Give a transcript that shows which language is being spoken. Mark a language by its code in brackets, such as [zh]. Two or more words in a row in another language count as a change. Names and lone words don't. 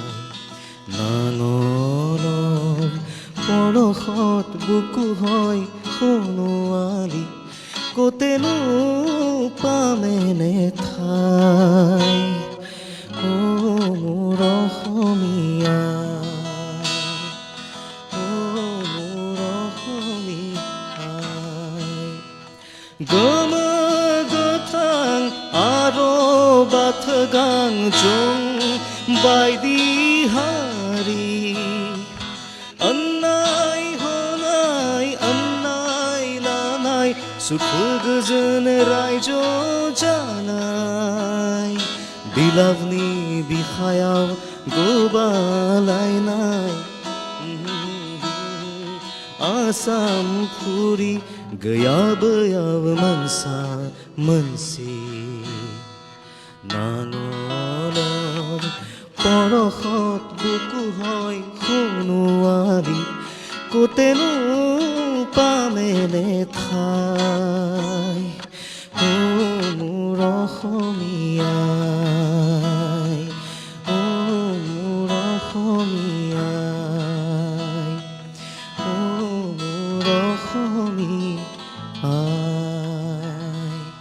[as] নাঙলৰ পৰশত বুকু হয় সোণোৱালী, ক'তেনো পামেনে ঠাই ও মোৰ অসমীয়াই, ও মোৰ অসমীয়াই। [brx] गमगथां आरो बाथगां जों बाइदि हारि, अन्नाय होनाय अन्नाय लानाय सुख गोजोन रायजो जानाय, बिलावनि बिखायाव गोबालायनाय आसाम फुरि गैयाबोयाव मोनसा मोनसि। [as] नाङলৰ পৰশত বুকু হয় সোণোৱালী, ক'তেনো পামেনে ঠাই ও মোৰ অসমীয়াই, ও মোৰ অসমীয়াই, ও মোৰ অসমীয়াই।